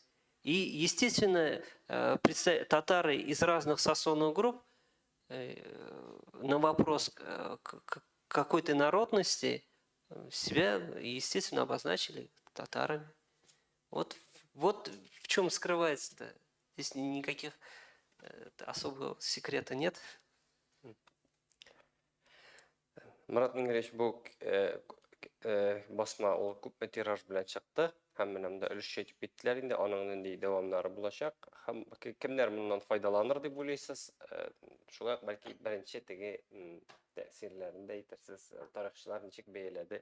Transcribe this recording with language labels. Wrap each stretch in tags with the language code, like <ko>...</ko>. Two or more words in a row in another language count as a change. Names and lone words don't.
<ru>И, естественно, татары из разных сословных групп на вопрос какой-то народности себя, естественно, обозначили татарами. Вот в чем скрывается-то. Здесь никаких особого секрета нет.</ru> <tt>Мурат Миңгеревич, бу басма ул күпме тираж белән чыкты. Һәм менә өлеш әйтеп киттеләр инде, аның нинди дәвамнары булачак. Һәм кемнәр моннан файдаланыр дип уйлыйсыз? Шуңа бәлки беренче теге тәэсирләрен дә әйтерсез, тарихчылар ничек бәяләде?</tt>